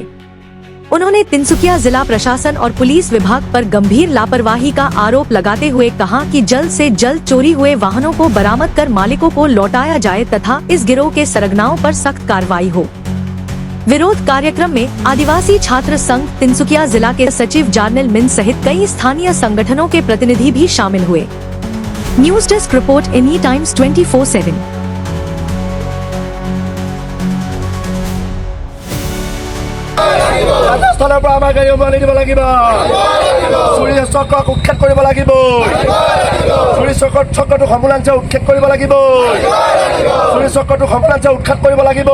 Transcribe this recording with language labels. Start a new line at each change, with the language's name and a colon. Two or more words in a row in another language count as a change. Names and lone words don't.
Hindi: उन्होंने तिनसुकिया जिला प्रशासन और पुलिस विभाग पर गंभीर लापरवाही का आरोप लगाते हुए कहा कि जल्द से जल्द चोरी हुए वाहनों को बरामद कर मालिकों को लौटाया जाए तथा इस गिरोह के सरगनाओं पर सख्त कार्रवाई हो। विरोध कार्यक्रम में आदिवासी छात्र संघ तिनसुकिया जिला के सचिव जार्नेल मिन सहित कई स्थानीय संगठनों के प्रतिनिधि भी शामिल हुए।
English: news desk report
Hindi: एनी टाइम्स 24/7।
Assamese: ৰাজস্থানৰ পৰা আমাৰ গাড়ী উমনি দিব লাগিব। চুৰি চক্ৰক উৎখাত কৰিব লাগিব। চুৰি চক্ৰটো সম্পূৰ্ণাংশে উৎখাত কৰিব লাগিব। চুৰি চক্ৰটো সম্পূৰ্ণাংশে উৎখাত কৰিব লাগিব।